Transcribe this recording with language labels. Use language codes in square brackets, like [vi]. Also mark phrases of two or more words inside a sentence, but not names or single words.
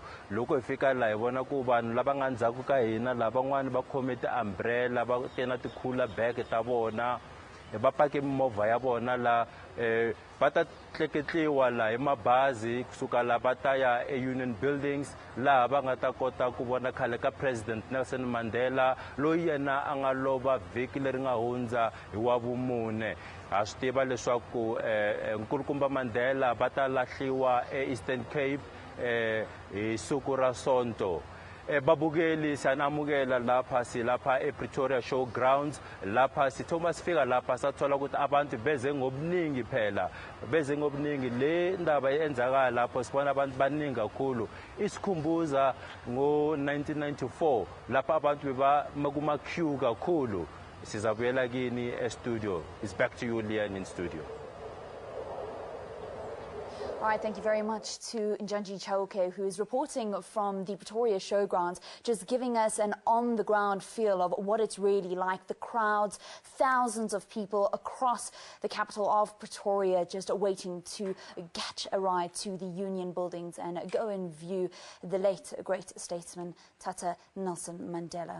[ts] Loko hi fika laha hi vona ku vanhu lava nga ndzhaku ka hina lava van'wani va khome ti-umbrella va tena ti- [en] cooler bag [ts] ta vona va pake mimovha ya vona la va ta tleketliwa la hi mabazi kusuka la va ta ya e-Union buildings laha va nga ta kota ku vona khale ka President Nelson Mandela loyi yena a nga lova vhiki leri nga hundza hi wa vumune. Ha swi tiva leswaku nkulukumba Mandela va ta lahliwa e-Eastern Cape hi siku ra Sonto. [zu] babukeli siyanamukela lapha silapha ePretoria Showgrounds lapha sithoma sifika lapha sathola ukuthi abantu beze ngobuningi phela beze ngobuningi le ndaba yenzakala lapho sibona abantu baningi kakhulu isikhumbuza ngo1994 lapha abantu beba kuma queue kakhulu sizabuyela kini e-studio. [en] It's back to you, Leanne, in studio. All right, thank you very much to Njanji Chauke, who is reporting from the Pretoria Showgrounds, just giving us an on-the-ground feel of what it's really like. The crowds, thousands of people across the capital of Pretoria just waiting to catch a ride to the Union buildings and go and view the late great statesman Tata Nelson Mandela.